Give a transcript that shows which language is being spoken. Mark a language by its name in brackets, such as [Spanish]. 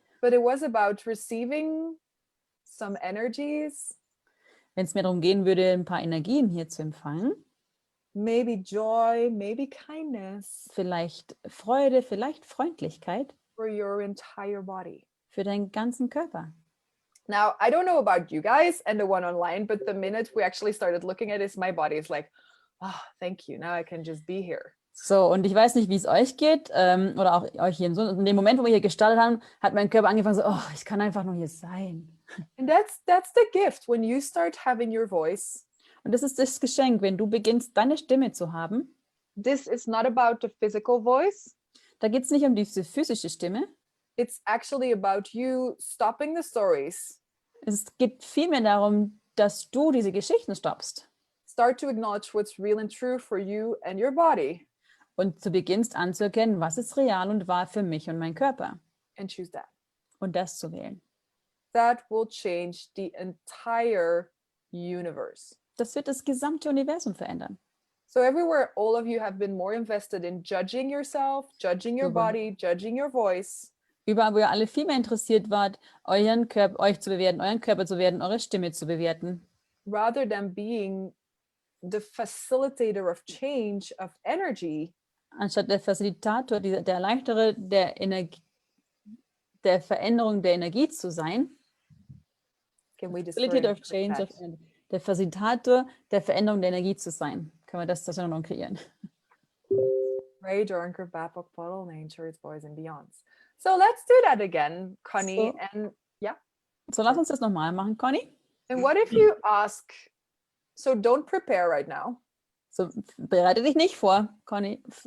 [English] But it was about receiving some energies. [German] Wenn es mir darum gehen würde, ein paar Energien hier zu empfangen. [English] Maybe joy, maybe kindness. [German] Vielleicht Freude, vielleicht Freundlichkeit. [English] For your entire body. [German] Für deinen ganzen Körper. [English] Now, I don't know about you guys and the one online, but the minute we actually started looking at it, my body is like, oh, thank you. Now I can just be here. [German] So, und ich weiß nicht, wie es euch geht oder auch euch hier. In dem Moment, wo wir hier gestartet haben, hat mein Körper angefangen so, oh, ich kann einfach nur hier sein. [English] And that's the gift when you start having your voice. [German] Und das ist das Geschenk, wenn du beginnst, deine Stimme zu haben. [English] This is not about the physical voice. [German] Da geht es nicht um diese physische Stimme. [English] It's actually about you stopping the stories. [German] Es geht vielmehr darum, dass du diese Geschichten stoppst. [English] Start to acknowledge what's real and true for you and your body. [German] Und du beginnst anzuerkennen, was ist real und wahr für mich und meinen Körper. [English] And choose that. [German] Und das zu wählen. [English] That will change the entire universe. [German] Das wird das gesamte Universum verändern. [English] So everywhere all of you have been more invested in judging yourself, judging your body, judging your voice. [German] Überall, wo ihr alle viel mehr interessiert wart, euch zu bewerten, euren Körper zu bewerten, eure Stimme zu bewerten. [English] Rather than being the facilitator of change, of energy. [German] Anstatt der Facilitator, der Erleichtere der Veränderung der Energie zu sein. [English] Can we just [German] der Facilitator der Veränderung der Energie zu sein. Können wir das noch kreieren? [English] Ray Dornker, Bapok, Bottle, Nature, it's boys and beyonds. So let's do that again, Connie. So, and yeah. [German] So lass uns das nochmal machen, Connie. [English] And what if you ask, so don't prepare right now. [German] So bereite dich nicht vor, Connie.